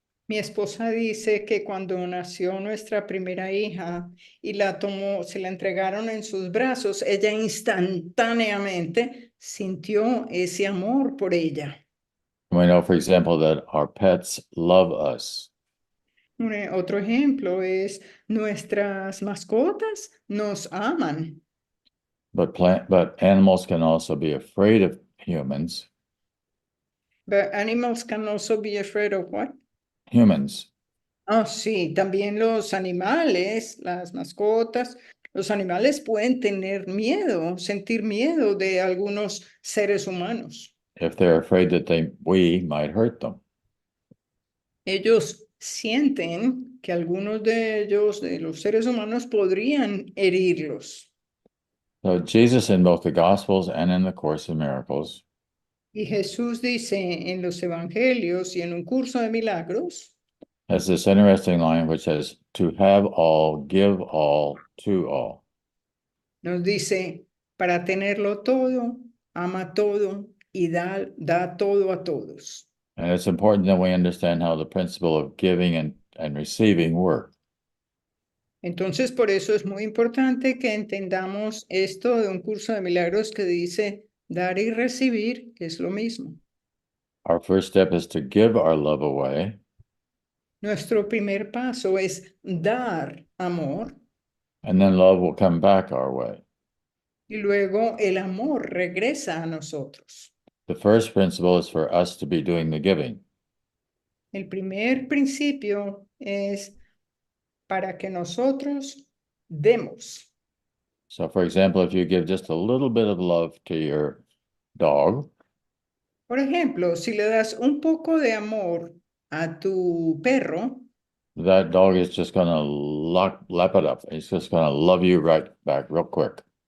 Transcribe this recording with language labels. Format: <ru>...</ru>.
<es>Mi esposa dice que cuando nació nuestra primera hija y la tomó, se la entregaron en sus brazos, ella instantáneamente sintió ese amor por ella.</es> <en>We know, for example, that our pets love us.</en> <es>Otro ejemplo es nuestras mascotas nos aman,</es> <en>But animals can also be afraid of humans. but animals can also be afraid of what? Humans.</en> <es>Oh, sí, también los animales, las mascotas, los animales pueden tener miedo, sentir miedo de algunos seres humanos.</es> <en>If they're afraid that we might hurt them.</en> <es>Ellos sienten que algunos de ellos, de los seres humanos, podrían herirlos.</es> <en>So Jesus in both the Gospels and in the Course in Miracles</en> <es>Y Jesús dice en los evangelios y en un curso de milagros,</es> <en>has this interesting line which says, to have all, give all, to all.</en> <es>nos dice, para tenerlo todo, ama todo y da todo a todos.</es> <en>And it's important that we understand how the principle of giving and receiving work.</en> <es>Entonces, por eso es muy importante que entendamos esto de un curso de milagros que dice dar y recibir, que es lo mismo.</es> <en>Our first step is to give our love away.</en> <es>Nuestro primer paso es dar amor</es> <en>And then love will come back our way.</en> <es>y luego el amor regresa a nosotros.</es> <en>The first principle is for us to be doing the giving.</en> <es>El primer principio es para que nosotros demos.</es> <en>So, for example, if you give just a little bit of love to your dog,</en> <es>Por ejemplo, si le das un poco de amor a tu perro,</es> <en>that dog is just going to lap it up. It's just going to love you right back real quick.</en>